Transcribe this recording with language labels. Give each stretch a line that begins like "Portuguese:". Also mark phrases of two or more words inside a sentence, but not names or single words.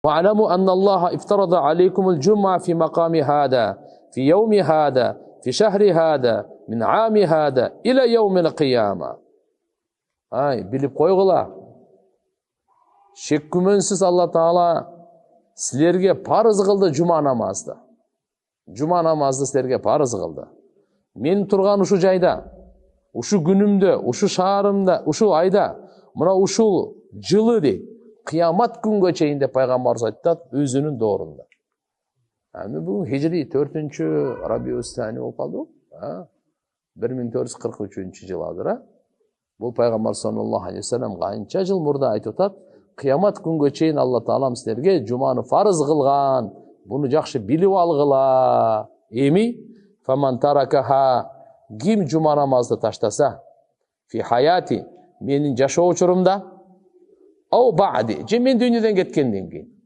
Arabic: وَعَلَمُوا أَنَّ اللَّهَ افترض عليكم الجمعة في مقام هذا في يوم هذا في شهر هذا من عام هذا إلى يوم القيامة.
Kyrgyz: Bilip koygula. Şek күмөнсүз Алла Таала силерге парыз кылды жума намазды. Жума намазды силерге парыз кылды. Мен турган ушу жайда, ушу күнүмдө, ушу шаарымда, ушу айда, мына ушул жылы дейт. Кыямат күнгө чейин деп пайгамбарыбыз айтат өзүнүн доорунда. Бүгүн хижри 4-чү Рабиус-Сани болуп калды. 1443 жыл азыр. Бул пайгамбар
Arabic: صلى الله عليه وسلم
Kyrgyz: канча жыл мурда айтып атат, кыямат күнгө чейин Алла Таалам силерге жуманы фарыз кылган. Буну жакшы билип алгыла. Эми
Arabic: فمن تركها,
Kyrgyz: ким жума намазды таштаса,
Arabic: في حياتي,
Kyrgyz: менин жашоо учурумда,
Arabic: أو بعدي,
Kyrgyz: же мен дүйнөдөн кеткенден кийин.